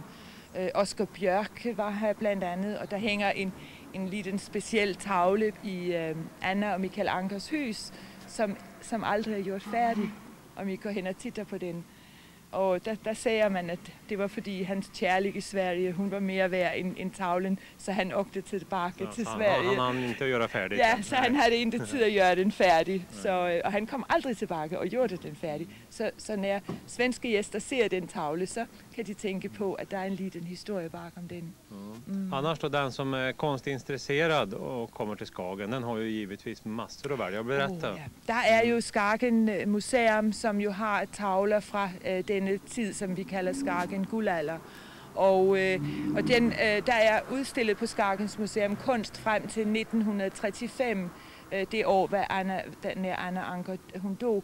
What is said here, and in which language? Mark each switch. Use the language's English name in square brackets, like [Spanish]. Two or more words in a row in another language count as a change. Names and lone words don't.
[Danish] Oscar Bjørk var her blandt andet, og der hænger en liten speciel tavle i Anna og Michael Ankers hus, som aldrig er gjort færdig, om I går hen og titter på den. Og der sagde man, at det var fordi hans kærlighed i Sverige, hun var mere værd end tavlen, så han åkte tilbage til Sverige. [Swedish] Han hann inte göra färdig. [Danish] Ja, så han havde ikke tid at gøre den færdig. Så, og han kom aldrig tilbage og gjorde den færdig. Så når svenske gæster ser den tavle, så kan de tænke på, at der er en liten historie bakom den. [Swedish] Annars då, den som är konstintresserad och kommer till Skagen, den har ju givetvis massor att välja. Berätta. [Danish] Der er jo Skagen Museum, som jo har tavler fra denne tid, som vi kalder Skagen guldalder. Og der er udstillet på Skagens Museum kunst frem til 1935, det år, hvor Anna Anker hun dog.